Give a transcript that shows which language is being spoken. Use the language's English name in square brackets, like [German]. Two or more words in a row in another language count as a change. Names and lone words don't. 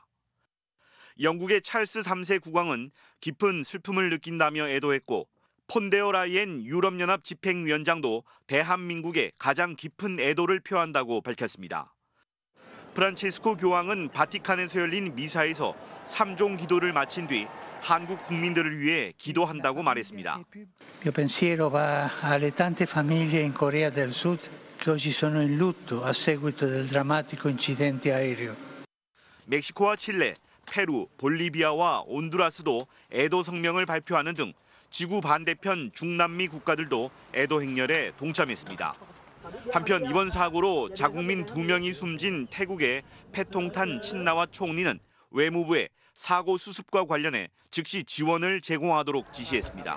[Korean] 영국의 찰스 3세 국왕은 깊은 슬픔을 느낀다며 애도했고 폰데어 라이엔 유럽연합 집행위원장도 대한민국에 가장 깊은 애도를 표한다고 밝혔습니다. 프란치스코 교황은 바티칸에서 열린 미사에서 3종 기도를 마친 뒤 한국 국민들을 위해 기도한다고 말했습니다. [Italian] Mio pensiero va alle tante famiglie in Corea del Sud che oggi sono in lutto a seguito del drammatico incidente aereo. [Korean] 멕시코와 칠레, 페루, 볼리비아와 온두라스도 애도 성명을 발표하는 등 지구 반대편 중남미 국가들도 애도 행렬에 동참했습니다. 한편 이번 사고로 자국민 2명이 숨진 태국의 패통탄 친나와 총리는 외무부에 사고 수습과 관련해 즉시 지원을 제공하도록 지시했습니다.